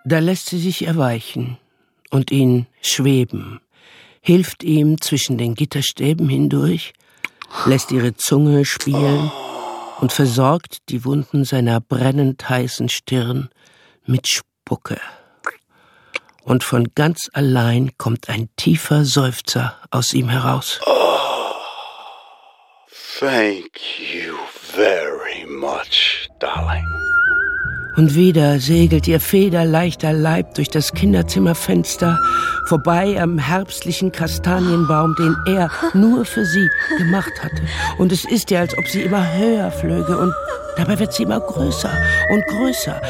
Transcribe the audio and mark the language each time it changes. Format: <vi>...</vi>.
<de>Da lässt sie sich erweichen und ihn schweben, hilft ihm zwischen den Gitterstäben hindurch, lässt ihre Zunge spielen. Oh. Und versorgt die Wunden seiner brennend heißen Stirn mit Spucke. Und von ganz allein kommt ein tiefer Seufzer aus ihm heraus.</de> <en>Oh, thank you very much, darling.</en> <de>Und wieder segelt ihr federleichter Leib durch das Kinderzimmerfenster, vorbei am herbstlichen Kastanienbaum, den er nur für sie gemacht hatte. Und es ist ihr, als ob sie immer höher flöge. Und dabei wird sie immer größer und größer.</de>